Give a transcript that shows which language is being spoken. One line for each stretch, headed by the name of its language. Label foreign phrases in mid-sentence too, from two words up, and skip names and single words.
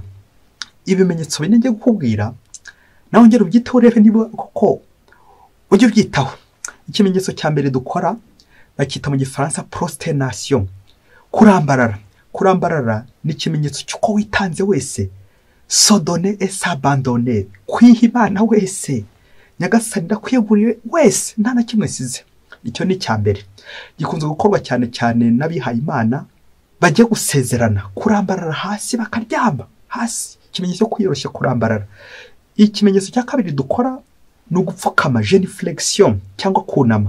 Kinyarwanda: Ibimenyetso bine ngiye kukubwira nawe ngera ubyiteho urebe niba koko ujye ubyitaho. Ikimenyetso cya mbere dukora bakita mu Gifaransa prosternation, kurambarara. Kurambarara ni ikimenyetso cy'uko witanze wese,
French: se donner et s'abandonner,
Kinyarwanda: kwiha Imana wese, Nyagasani ndakwiyeguriye wese nta na kimwe size. Icyo ni icya mbere gikunze gukorwa cyane cyane n'abihaye Imana bajye gusezerana, kurambarara hasi bakaryama hasi, ikimenyetso cyo kwiyoroshya, kurambarara. Ikimenyetso cya kabiri dukora ni ugupfukama, genuflexion cyangwa kunama.